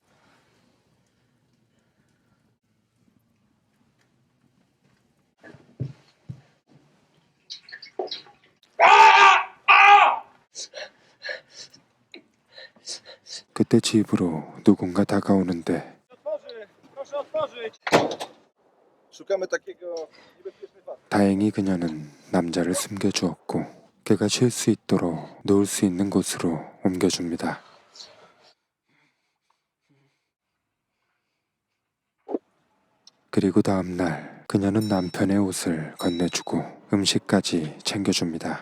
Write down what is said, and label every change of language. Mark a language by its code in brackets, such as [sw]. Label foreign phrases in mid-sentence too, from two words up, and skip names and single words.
[ko] 그때 집으로 누군가 다가오는데 [pl] Proszę otworzyć! Szukamy takiego niebezpiecznego. [ko] 다행히 그녀는 남자를 숨겨주었고 그가 쉴 수 있도록 놓을 수 있는 곳으로 옮겨줍니다. 그리고 다음날 그녀는 남편의 옷을 건네주고 음식까지 챙겨줍니다.